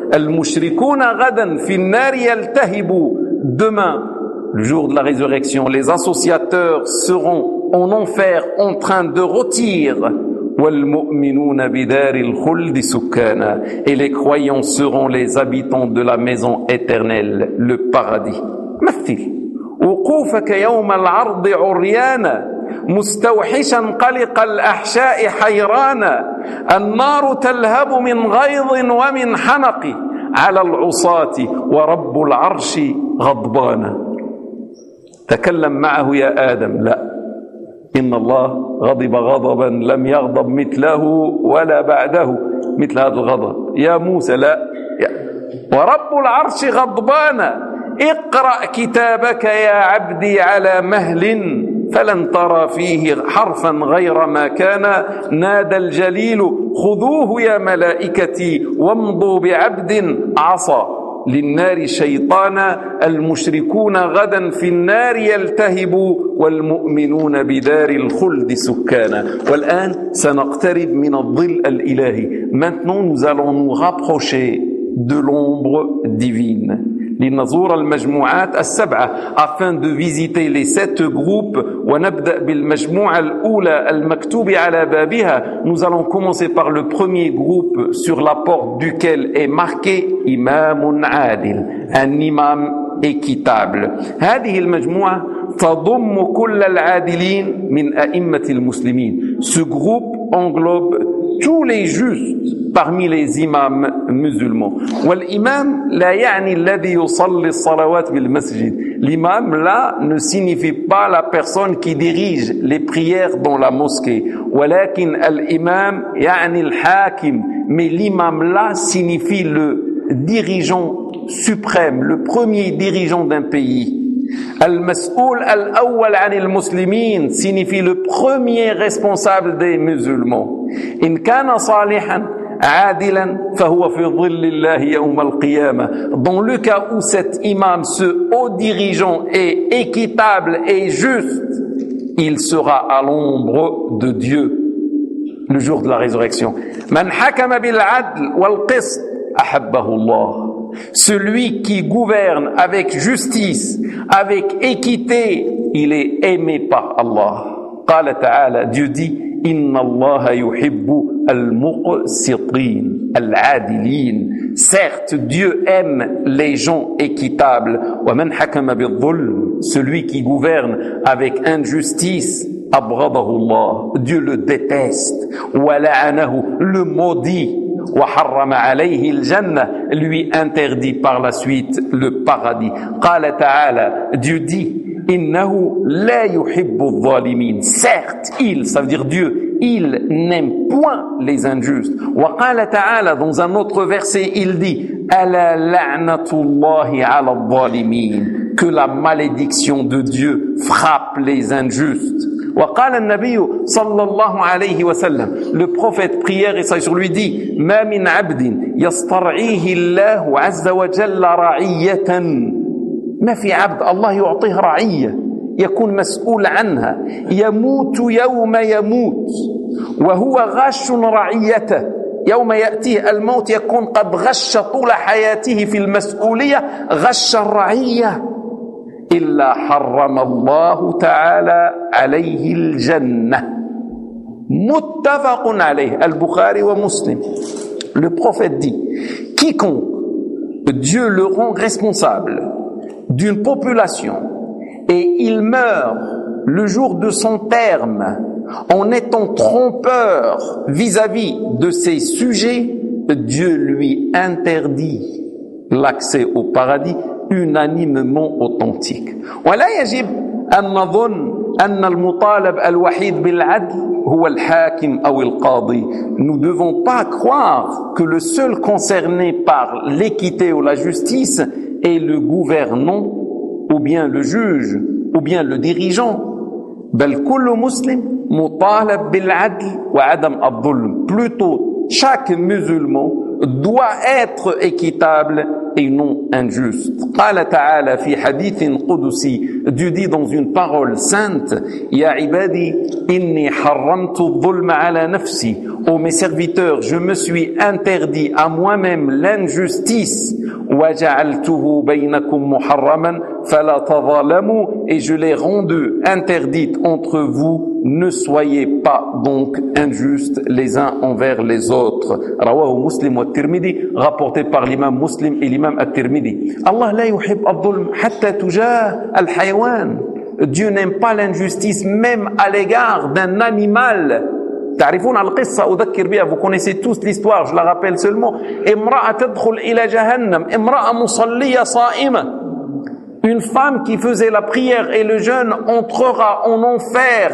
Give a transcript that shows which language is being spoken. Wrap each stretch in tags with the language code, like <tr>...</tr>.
<ar>المشركون غدا في النار يلتهبوا,</ar> <fr>demain le jour de la résurrection, les associateurs seront en enfer en train de rôtir.</fr> <ar>والمؤمنون بدار الخلد سكانا,</ar> <fr>et les croyants seront les habitants de la maison éternelle, le paradis.</fr> <ar>مثل وقوفك يوم العرض عريانا مستوحشا قلق الأحشاء حيرانا, النار تلهب من غيظ ومن حنق, على العصاة ورب العرش غضبانا. تكلم معه يا آدم, لا, إن الله غضب غضبا لم يغضب مثله ولا بعده مثل هذا الغضب. يا موسى, لا, ورب العرش غضبانا, اقرأ كتابك يا عبدي على مهل, فلن ترى فيه حرفا غير ما كان. نادى الجليل خذوه يا ملائكتي, وامضوا بعبد عصى للنار شيطانا, المشركون غدا في النار يلتهبوا, والمؤمنون بدار الخلد سكانا. والآن سنقترب من الظل الإلهي.</ar> <fr>Maintenant nous allons nous rapprocher de l'ombre divine.</fr> <ar>لنزور المجموعات السبعة,</ar> <fr>afin de visiter les sept groupes.</fr> <ar>ونبدأ بالمجموعة الأولى المكتوبة على بابها,</ar> <fr>nous allons commencer par le premier groupe sur la porte duquel est marqué</fr> <ar>إمام عادل,</ar> <fr>un imam équitable.</fr> <ar>هذه المجموعة تضم كل العادلين من أئمة المسلمين.</ar> <fr>Ce groupe englobe tous les justes parmi les imams musulmans.</fr> <ar>والإمام لا يعني الذي يصلي الصلوات بالمسجد.</ar> <fr>L'imam là ne signifie pas la personne qui dirige les prières dans la mosquée.</fr> <ar>ولكن الإمام يعني الحاكم.</ar> <fr>Mais l'imam là signifie le dirigeant suprême, le premier dirigeant d'un pays.</fr> <ar>المسؤول الأول عن المسلمين</ar> <fr>signifie le premier responsable des musulmans.</fr> <ar>إن كان صالحا عادلا فهو في ظل الله يوم القيامة.</ar> <fr>Dans le cas où cet imam, ce haut dirigeant, est équitable et juste, il sera à l'ombre de Dieu le jour de la résurrection.</fr> <ar>من حكم بالعدل والقسط أحبه الله.</ar> <fr>Celui qui gouverne avec justice, avec équité, il est aimé par Allah.</fr> <ar>قال تعالى,</ar> <fr>Dieu dit,</fr> <ar>إن الله يحب المقسطين, العادلين.</ar> <fr>Certes, Dieu aime les gens équitables.</fr> <ar>ومن حكم بالظلم,</ar> <fr>celui qui gouverne avec injustice,</fr> <ar>أبغضه الله,</ar> <fr>Dieu le déteste.</fr> <ar>ولعنه,</ar> <fr>le maudit.</fr> <ar>وحرم عليه الجنة,</ar> <fr>lui interdit par la suite le paradis.</fr> <ar>قال تعالى,</ar> <fr>Dieu dit,</fr> <ar>إنه لا يحب الظالمين.</ar> <fr>Certes, il, ça veut dire Dieu, il n'aime point les injustes.</fr> <ar>وقال تعالى,</ar> <fr>dans un autre verset, il dit,</fr> <ar>ألا لعنة الله على الظالمين.</ar> <fr>Que la malédiction de Dieu frappe les injustes.</fr> <ar>وقال النبي صلى الله عليه وسلم.</ar> <fr>Le prophète prière et sur lui dit:</fr> <ar>ما من عبد يسترعيه الله عز وجل رعية. ما في عبد الله يعطيه رعية يكون مسؤول عنها. يموت يوم يموت وهو غش رعيته. يوم يأتيه الموت يكون قد غش طول حياته في المسؤولية غش الرعية. إلا حرم الله تعالى عليه الجنة. متفق عليه البخاري ومسلم.</ar> <fr>Le prophète dit: quiconque Dieu le rend responsable d'une population et il meurt le jour de son terme en étant trompeur vis-à-vis de ses sujets, Dieu lui interdit l'accès au paradis unanimement authentique.</fr> <ar>ولا يجب أن نظن أن المطالب الوحيد بالعدل هو الحاكم أو القاضي.</ar> <fr>Nous ne devons pas croire que le seul concerné par l'équité ou la justice est le gouvernant ou bien le juge ou bien le dirigeant.</fr> <ar>بل كل مسلم مطالب بالعدل وعدم الظلم.</ar> <fr>Plutôt, chaque musulman doit être équitable et non injuste.</fr> <ar>قال تعالى في حديث قدسي.</ar> <fr>Dieu dit dans une parole sainte:</fr> <ar>يا عبادي إني حرمت الظلم على نفسي.</ar> <fr>Ô mes serviteurs, je me suis interdit à moi-même l'injustice.</fr> <ar>وجعلته بينكم محرما فلا تظلموا.</ar> <fr>Et je l'ai rendu interdite entre vous. Ne soyez pas donc injustes les uns envers les autres.</fr> <ar>رواه مسلم والترمذي.</ar> <fr>Rapporté par l'imam Muslim et l'imam al-Tirmidhi.</fr> <ar>Allah لا يحب الظلم حتى تجاه الحيوان.</ar> <fr>Dieu n'aime pas l'injustice même à l'égard d'un animal.</fr> <ar>تعرفون القصة أذكر بها.</ar> <fr>Vous connaissez tous l'histoire. Je la rappelle seulement.</fr> <ar>امرأة تدخل إلى جهنم. امرأة مصلية صائمة.</ar> <fr>Une femme qui faisait la prière et le jeûne entrera en enfer.</fr>